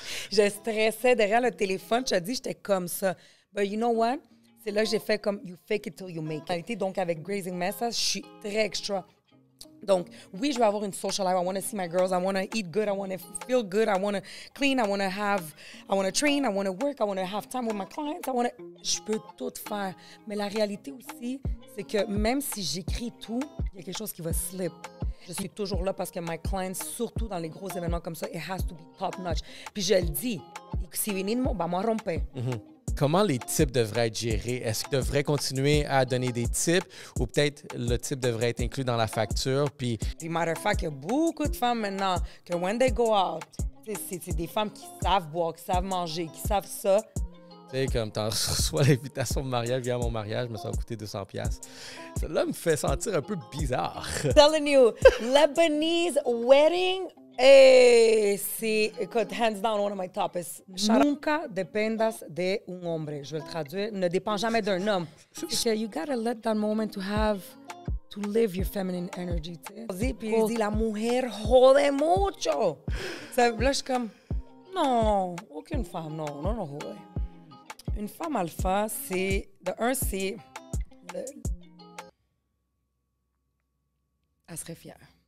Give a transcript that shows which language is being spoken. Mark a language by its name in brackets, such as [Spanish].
[French] Je stressais derrière le téléphone. Je te dis, j'étais comme ça. [English] But you know what? [French] C'est là que j'ai fait comme [English] you fake it till you make it. [French] Donc, avec Grazing Mesa, je suis très extra. Donc, oui, je vais avoir une [English] social life. I want to see my girls. I want to eat good. I want to feel good. I want to clean. I want to train. I want to work. I want to have time with my clients. [French] Je peux tout faire. Mais la réalité aussi, c'est que même si j'écris tout, il y a quelque chose qui va slip. Je suis toujours là parce que [English] my clients, [French] surtout dans les gros événements comme ça, [English] it has to be top notch. [French] Puis je le dis, [Spanish] si venimos, vamos a romper. [French] Comment les types devraient être gérés? Est-ce qu'ils devraient continuer à donner des tips ou peut-être le type devrait être inclus dans la facture? Puis, [English] matter of fact, [French] il y a beaucoup de femmes maintenant que [English] when they go out, [French] c'est des femmes qui savent boire, qui savent manger, qui savent ça. tu sais, comme tu reçois l'invitation de mariage, viens à mon mariage, mais ça va coûter 200$. Celle-là me fait sentir un peu bizarre. [English] Telling you, Lebanese wedding. Hey, sí, hands down, one of my tops. [Spanish] Nunca dependas de un hombre. [French] Je vais le traduire. Ne dépend jamais d'un homme. [English] You gotta let that moment to live your feminine energy. [French] Puis il dit, [Spanish] la mujer jode mucho. [French] Là, je suis comme, non, aucune femme, non, jode. Une femme alpha, c'est, c'est, elle serait fière.